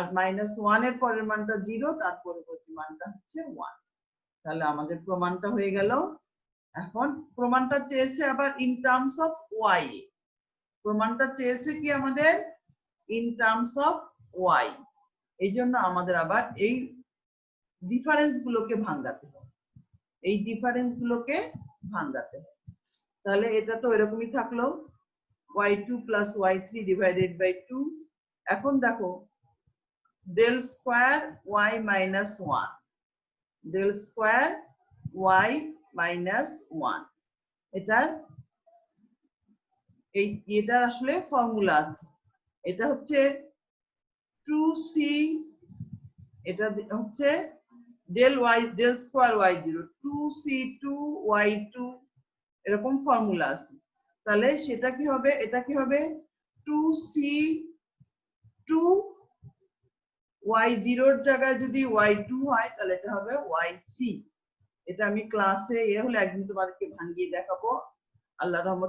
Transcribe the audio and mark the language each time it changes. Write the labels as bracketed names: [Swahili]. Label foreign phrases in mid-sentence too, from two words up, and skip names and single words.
[Bangla] মাইনাস 1 এর পরের মানটা 0 তার পরবর্তী মানটা হচ্ছে 1 তাহলে আমাদের প্রমাণটা হয়ে গেল এখন প্রমাণটা চেয়েছে আবার [English] in terms of [Bangla] y প্রমাণটা চেয়েছে কি আমাদের [English] in terms of [Bangla] y এই জন্য আমাদের আবার এই ডিফারেন্স গুলোকে ভাঙাতে হবে এই ডিফারেন্স গুলোকে ভাঙাতে হবে তাহলে এটা তো এরকমই থাকলো [English] y2 plus y3 divided by 2 [Bangla] এখন দেখো [English] del square y minus 1 del square y minus 1 [Bangla] এটার আসলে ফর্মুলা আছে এটা হচ্ছে 2c এটা হচ্ছে del square y0 2c2 y2 এরকম ফর্মুলা আছে তাহলে সেটা কি হবে এটা কি হবে 2c2 y0 এর জায়গায় যদি y2 হয় তাহলে এটা হবে y3 এটা আমি ক্লাসে হলে একদিন তোমাদেরকে ভাঙিয়ে দেখাবো আল্লাহর রহমতে।